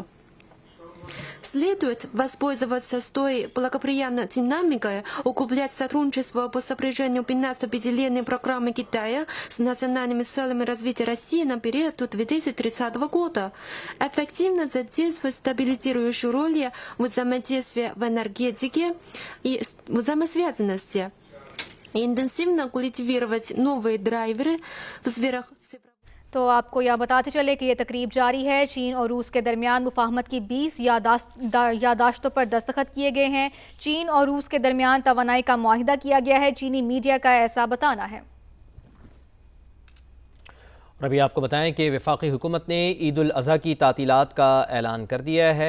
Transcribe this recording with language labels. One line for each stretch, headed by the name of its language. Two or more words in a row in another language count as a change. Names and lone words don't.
Russian: Следует воспользоваться той благоприятной динамикой, укреплять сотрудничество по сопряжению 15-летней программы Китая с национальными целями развития России на период до 2030 года, эффективно задействовать стабилизирующую роль в взаимодействии в энергетике и взаимосвязанности, и интенсивно культивировать новые драйверы в сферах.
Urdu: تو آپکو یہ بتاتے چلے کہ یہ تقریب جاری ہے. چین اور روس کے درمیان مفاہمت کی 20 یادداشتوں پر دستخط کیے گئے ہیں. چین اور روس کے درمیان توانائی کا معاہدہ کیا گیا ہے. چینی میڈیا کا ایسا بتانا ہے. اور ابھی آپکو بتائیں کہ وفاقی حکومت نے عید الاضحیٰ کی تعطیلات کا اعلان کر دیا ہے.